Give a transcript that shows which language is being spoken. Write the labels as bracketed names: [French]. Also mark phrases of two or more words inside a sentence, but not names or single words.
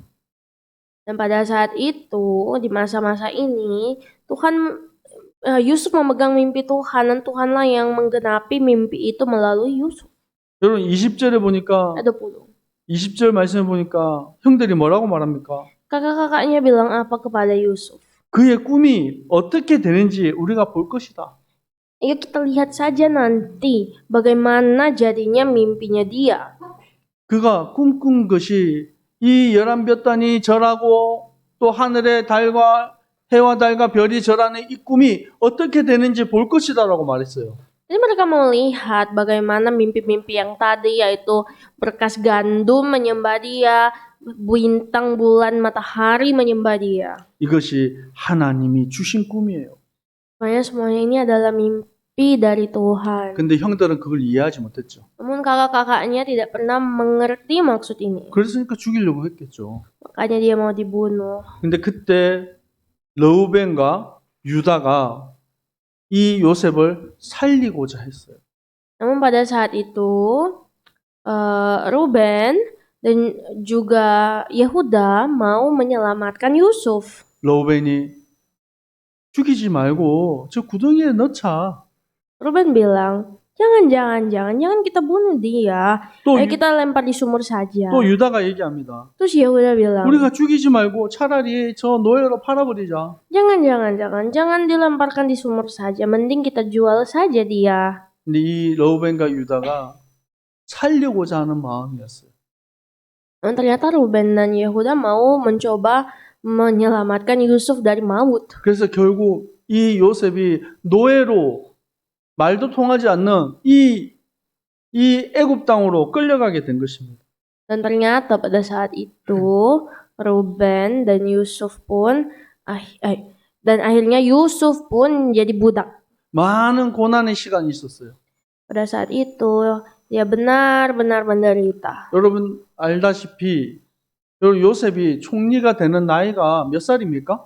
[Indonesian] Dan pada saat itu, di masa-masa ini, Yusuf memegang mimpi Tuhan dan Tuhanlah yang menggenapi mimpi itu melalui Yusuf. [Korean] 여러분 20절에 보니까 [Indonesian] Ayat 20. [Korean] 20절 말씀에 보니까 형들이 뭐라고 말합니까? [Indonesian] Kakak-kakaknya bilang apa kepada Yusuf? [Korean] 그의 꿈이 어떻게 되는지 우리가 볼 것이다. [Indonesian] Ayo kita lihat saja nanti bagaimana jadinya mimpinya dia. [Korean] 그가 꿈꾼 것이 이 11볕단이 절하고 또 하늘의 해와 달과 별이 절하는 이 꿈이 어떻게 되는지 볼 것이다라고 말했어요. [Indonesian] Jadi mereka melihat bagaimana mimpi-mimpi yang tadi, yaitu berkas gandum menyembah dia, bintang, bulan, matahari menyembah dia. [Korean] 이것이 하나님이 주신 꿈이에요. [Indonesian] Makanya semuanya ini adalah mimpi dari Tuhan. [Korean] 근데 형들은 그걸 이해하지 못했죠. [Indonesian] Namun kakak-kakaknya tidak pernah mengerti maksud ini. [Korean] 그랬으니까 죽이려고 했겠죠. [Indonesian] Makanya dia mau dibunuh. [Korean] 근데 그때 르우벤과 유다가 이 요셉을 살리고자 했어요. [Indonesian] Namun pada saat itu Ruben dan juga Yehuda mau menyelamatkan Yusuf. [Korean] 르우벤이 죽이지 말고 저 구덩이에 넣자. [Indonesian] Ruben bilang, jangan kita bunuh dia. [Korean] 또, [Indonesian] Ayo kita lempar di sumur saja. [Korean] 또 유다가 얘기합니다. [Indonesian] Terus Yehuda bilang, [Korean] 우리가 죽이지 말고 차라리 저 노예로 팔아버리자. [Indonesian] jangan dilemparkan di sumur saja. Mending kita jual saja dia. [Korean] 근데 이 르우벤과 유다가 살려고자 하는 마음이었어요. [Indonesian] Dan ternyata Ruben dan Yehuda mau mencoba menyelamatkan Yusuf dari maut. [Korean] 그래서 결국 이 요셉이 노예로 말도 통하지 않는 이 애굽 땅으로 끌려가게 된 것입니다. [Indonesian] Dan ternyata pada saat itu Ruben dan Yusuf pun dan akhirnya Yusuf pun jadi budak. [Korean] 많은 고난의 시간이 있었어요. [Indonesian] Pada saat itu dia benar-benar menderita. [Korean] 여러분 알다시피 요셉이 총리가 되는 나이가 몇 살입니까?